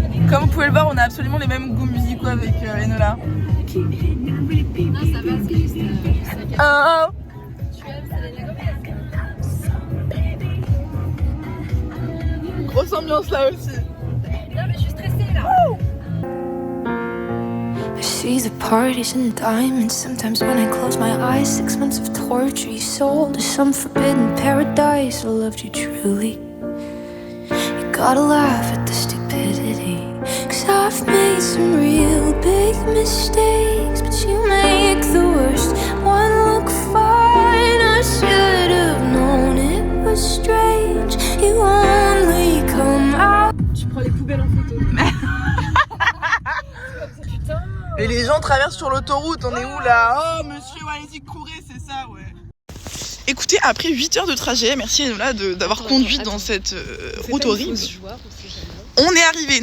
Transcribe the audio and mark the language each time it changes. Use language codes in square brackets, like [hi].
[fr] Comme vous pouvez le voir, on a absolument les mêmes goûts musicaux avec Enola. Non, ça va, c'est juste. Oh. Tu aimes, c'est les Lagomez. Grosse ambiance là aussi. Non, mais je suis stressée là. [en] I see the parties and diamonds. Sometimes when I close my eyes, 6 months of torture you sold to some forbidden paradise. I loved you truly. You gotta laugh at the stupidity, 'cause I've made some real big mistakes, but you make the worst one look fine. I should have known it was strange. You only come out. [fr] Tu prends les poubelles en photo. Et les gens traversent sur l'autoroute, on est où là? Oh monsieur, allez-y, courez, c'est ça, ouais. Écoutez, après 8 heures de trajet, merci Enola d'avoir conduit dans cette route horrible. On est arrivé.